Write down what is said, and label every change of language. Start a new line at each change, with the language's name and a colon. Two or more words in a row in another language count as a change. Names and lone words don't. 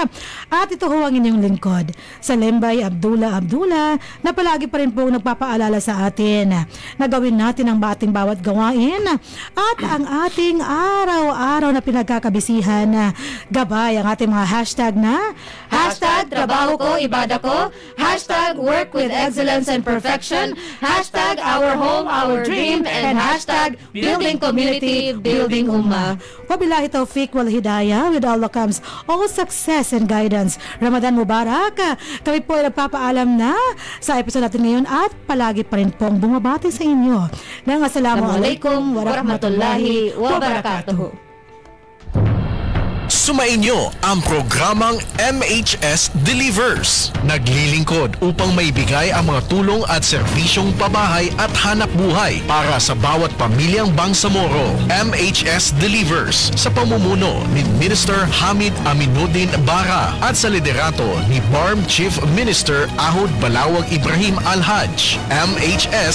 Filipino: At ito ho ang inyong lingkod, Salimbay Abdullah na palagi pa rin po nagpapaalala sa atin na gawin natin ang ating bawat gawain at ang ating araw-araw na pinagkakabisihan. Gabay ang ating mga hashtag na hashtag trabaho ko, ibada ko,
English: hashtag work with excellence and perfection, hashtag our home, our dream, and hashtag building community, building ummah.
Arabic: وبالله التوفيق والهداية.
English: With Allah comes all success and guidance.
Arabic: رمضان مبارك.
Filipino: Kami po ay nagpapaalam na sa episode natin ngayon at palagi pa rin pong bumabati sa inyo ng
Arabic: السلام عليكم ورحمة الله وبركاته.
Filipino: Sumainyo ang programang MHS Delivers. Naglilingkod upang maibigay ang mga tulong at serbisyong pabahay at hanap buhay para sa bawat pamilyang Bangsamoro. MHS Delivers sa pamumuno ni Minister Hamid Aminuddin Bara at sa liderato ni BARM Chief Minister Ahod Balawag Ibrahim Al-Haj.